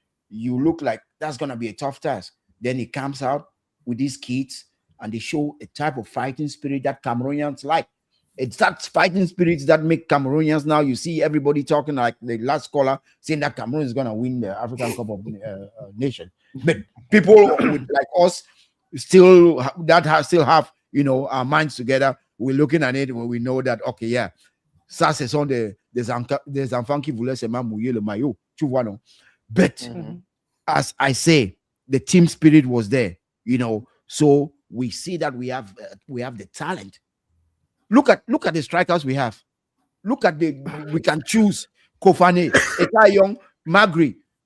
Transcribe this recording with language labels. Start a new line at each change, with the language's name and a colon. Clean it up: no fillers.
English: You look like that's gonna be a tough task. Then he comes out with these kids and they show a type of fighting spirit that Cameroonians like. It's that fighting spirits that make Cameroonians now. You see everybody talking like the last caller saying that Cameroon is gonna win the African Cup of Nations. But people with like us still have our minds together. We're looking at it when we know that okay, yeah,
French: ça c'est sont des enfants qui voulaient seulement mouiller le maillot. Tu vois non?
English: But as I say, the team spirit was there, so we see that we have the talent. Look at the strikers we have. We can choose Kofane, Etayong, Magri.